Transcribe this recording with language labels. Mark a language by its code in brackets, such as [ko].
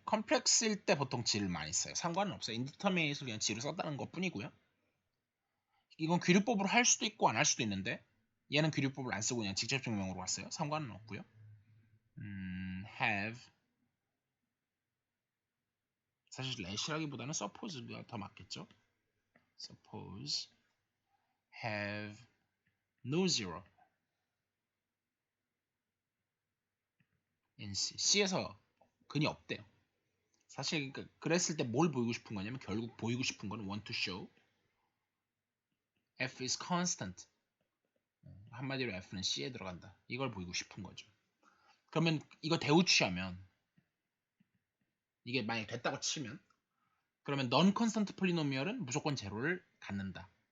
[ko] 컴플렉스일 때 보통 g를 많이 써요. 상관은 없어요. 인디터미네이트로 그냥 g를 썼다는 것 뿐이고요. 이건 귀류법으로 할 수도 있고 안 할 수도 있는데 얘는 귀류법을 안 쓰고 그냥 직접 증명으로 왔어요. 상관은 없고요. have 사실 let이라기보다는 suppose가 더 맞겠죠. [en] suppose have no zero in C. [ko] C에서 근이 없대요. 사실 그랬을 때 뭘 보이고 싶은 거냐면 결국 보이고 싶은 거는 [en] want to show f is constant. [ko] 한마디로 f는 C에 들어간다. 이걸 보이고 싶은 거죠. 그러면 이거 대우취하면 이게 만약 됐다고 치면 그러면 non constant polynomial은 무조건 제로를 갖는다.